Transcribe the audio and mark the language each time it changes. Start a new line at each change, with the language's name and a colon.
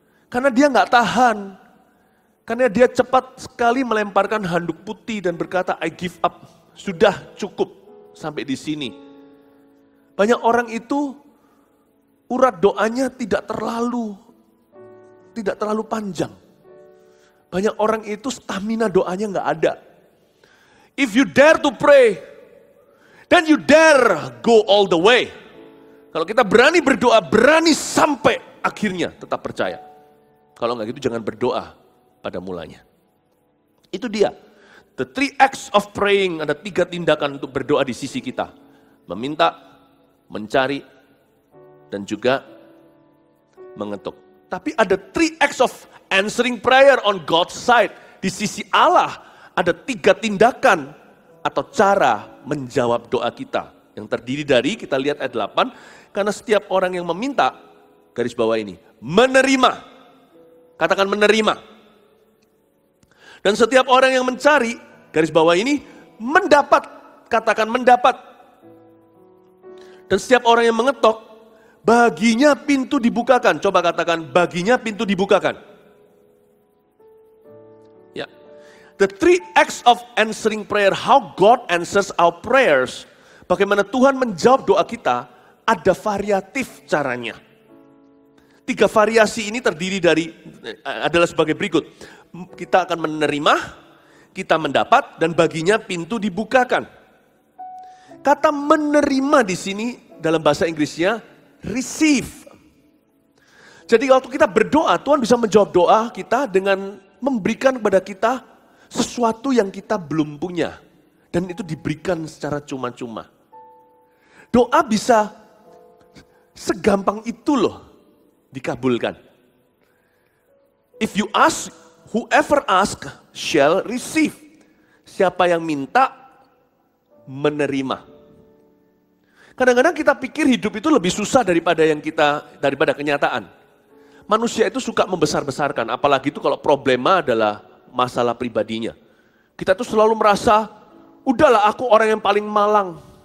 Indonesian: Karena dia gak tahan. Karena dia cepat sekali melemparkan handuk putih dan berkata,
English: I give up.
Indonesian: Sudah cukup sampai di sini. Banyak orang itu urat doanya tidak terlalu panjang. Banyak orang itu stamina doanya gak ada.
English: If you dare to pray, then you dare go all the way.
Indonesian: Kalau kita berani berdoa, berani sampai akhirnya, tetap percaya. Kalau gak gitu jangan berdoa pada mulanya. Itu dia.
English: The 3 acts of praying,
Indonesian: ada 3 tindakan untuk berdoa di sisi kita. Meminta, mencari, dan juga mengetuk. Tapi ada
English: 3 acts of answering prayer on God's side.
Indonesian: Di sisi Allah ada 3 tindakan atau cara menjawab doa kita. Yang terdiri dari, kita lihat ayat 8, karena setiap orang yang meminta, garis bawah ini, menerima. Katakan menerima. Dan setiap orang yang mencari, garis bawah ini, mendapat. Katakan mendapat. Dan setiap orang yang mengetok, baginya pintu dibukakan. Coba katakan, baginya pintu dibukakan. Ya.
English: The three acts of answering prayer, how God answers our prayers.
Indonesian: Bagaimana Tuhan menjawab doa kita, ada variatif caranya. 3 variasi ini terdiri dari, adalah sebagai berikut. Kita akan menerima, kita mendapat, dan baginya pintu dibukakan. Kata menerima di sini dalam bahasa Inggrisnya receive. Jadi waktu kita berdoa, Tuhan bisa menjawab doa kita dengan memberikan kepada kita sesuatu yang kita belum punya. Dan itu diberikan secara cuma-cuma. Doa bisa segampang itu loh dikabulkan.
English: If you ask, whoever ask shall receive.
Indonesian: Siapa yang minta, menerima. Kadang-kadang kita pikir hidup itu lebih susah daripada kenyataan. Manusia itu suka membesar-besarkan, apalagi itu kalau problema adalah masalah pribadinya. Kita tuh selalu merasa, udahlah aku orang yang paling malang.